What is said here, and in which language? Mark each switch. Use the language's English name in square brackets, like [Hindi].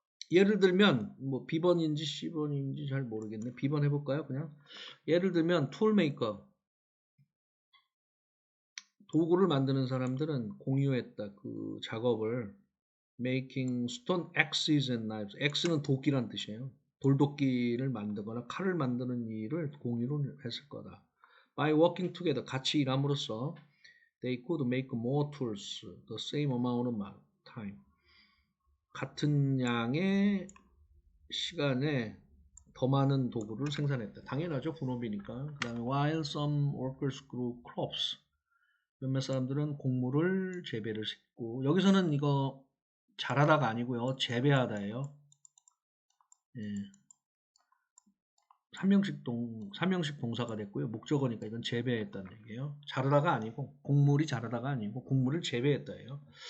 [Korean] 예를 들면 뭐 B번인지 C번인지 잘 모르겠네. B번 해볼까요? 그냥 예를 들면 툴메이커 도구를 만드는 사람들은 공유했다. 그 작업을 [English] making stone axes and knives. [Korean] X는 도끼란 뜻이에요. 돌도끼를 만들거나 칼을 만드는 일을 공유로 했을 거다. [English] By working together [Korean] 같이 일함으로써 [English] they could make more tools the same amount of time. [Korean] 같은 양의 시간에 더 많은 도구를 생산했다. 당연하죠. 분업이니까. 그 다음에 [English] while some workers grew crops. [Korean] 몇몇 사람들은 곡물을 재배를 했고 여기서는 이거 잘하다가 아니고요. 재배하다예요. 예. 3형식 동사가 됐고요. 목적어니까 이건 재배했다는 얘기예요. 자르다가 아니고 곡물이 자르다가 아니고 곡물을 재배했다예요.